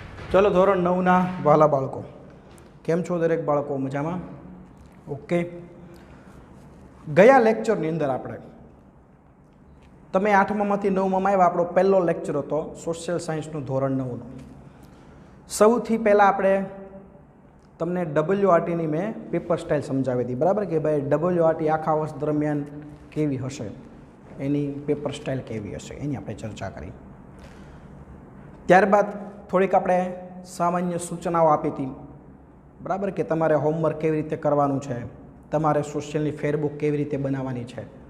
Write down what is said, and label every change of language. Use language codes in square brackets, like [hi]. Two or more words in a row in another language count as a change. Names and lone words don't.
[gu] ચાલો ધોરણ 9 વાળા બાળકો કેમ છો દરેક બાળકો મજામાં? ओके। ગયા લેક્ચરની અંદર આપણે તમે 8મામાંથી 9માં આવ્યા આપણો પહેલો લેક્ચર હતો [en] social sciencenu [gu] ધોરણ 9 નો। सौथी पहेला आपणे तमने WRT ની મેં [en] paper style [gu] સમજાવી હતી, બરાબર કે ભાઈ WRT આખા વર્ષ દરમિયાન કેવી હશે, એની [en] paper style [gu] કેવી હશે એની આપણે ચર્ચા કરી। ત્યારબાદ થોડીક આપણે સામાન્ય સૂચનાઓ આપી હતી, બરાબર કે તમારે હોમવર્ક કેવી રીતે કરવાનું છે, તમારે સોશિયલની ફેરબુક કેવી રીતે બનાવવાની છે।